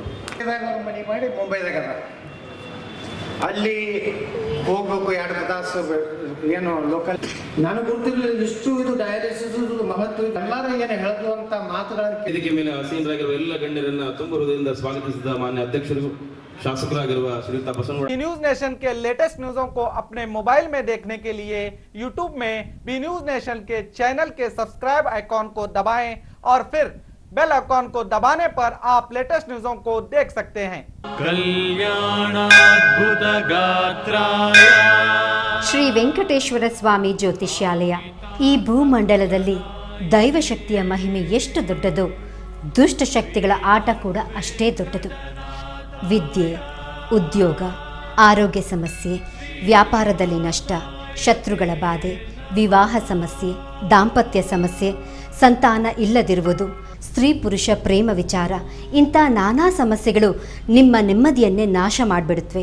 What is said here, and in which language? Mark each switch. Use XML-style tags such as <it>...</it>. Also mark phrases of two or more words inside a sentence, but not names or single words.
<kn>ಮನೆ ಮಾಡಿ ಮುಂಬೈದಾಗ ಅಲ್ಲಿ ಹೋಗ್ಬೇಕು 2 ತಾಸು ಏನು ಲೋಕಲ್ ನಾನು ಗೊತ್ತಿರಲಿಲ್ಲ ಇಷ್ಟು ಇದು ಡಯಾಲಿಸಿಸ್ ಮಹತ್ವ ಎಲ್ಲರೂ ಏನು ಹೇಳಿದ್ರು ಅಂತ ಮಾತುಗಳನ್ನು ವೇದಿಕೆ ಮೇಲೆ ಆಸೀನರಾಗಿರುವ ಎಲ್ಲ ಗಣ್ಯರನ್ನ ತುಂಬ ಹೃದಯದಿಂದ ಸ್ವಾಗತಿಸಿದ ಮಾನ್ಯ ಅಧ್ಯಕ್ಷರು ಶಾಸಕರಾಗಿರುವ ಶ್ರೀಯುತ ಬಸವನಗೌಡ.</kn> <hi>न्यूज नेशन के</hi> <en>latest news</en> <hi>को अपने मोबाइल में देखने के लिए यूट्यूब में बी न्यूज नेशन के चैनल के</hi> <en>subscribe icon</en> <hi>को दबाएं और फिर</hi> <en>bell icon</en> <hi>को दबाने पर आप</hi> <en>latest news</en> <hi>को देख सकते हैं.</hi> <kn>ಶ್ರೀ ವೆಂಕಟೇಶ್ವರ ಸ್ವಾಮಿ ಜ್ಯೋತಿಷ್ಯಾಲಯ. ಈ ಭೂಮಂಡಲದಲ್ಲಿ ದೈವಶಕ್ತಿಯ ಮಹಿಮೆ ಎಷ್ಟು ದೊಡ್ಡದೋ ದುಷ್ಟಶಕ್ತಿಗಳ ಆಟ ಕೂಡ ಅಷ್ಟೇ ದೊಡ್ಡದು. ವಿದ್ಯೆ, ಉದ್ಯೋಗ, ಆರೋಗ್ಯ ಸಮಸ್ಯೆ, ವ್ಯಾಪಾರದಲ್ಲಿ ನಷ್ಟ, ಶತ್ರುಗಳ ಬಾಧೆ, ವಿವಾಹ ಸಮಸ್ಯೆ, ದಾಂಪತ್ಯ ಸಮಸ್ಯೆ, ಸಂತಾನ ಇಲ್ಲದಿರುವುದು, ಸ್ತ್ರೀ ಪುರುಷ ಪ್ರೇಮ ವಿಚಾರ, ಇಂಥ ನಾನಾ ಸಮಸ್ಯೆಗಳು ನಿಮ್ಮ ನೆಮ್ಮದಿಯನ್ನೇ ನಾಶ ಮಾಡಿಬಿಡುತ್ತವೆ.</kn>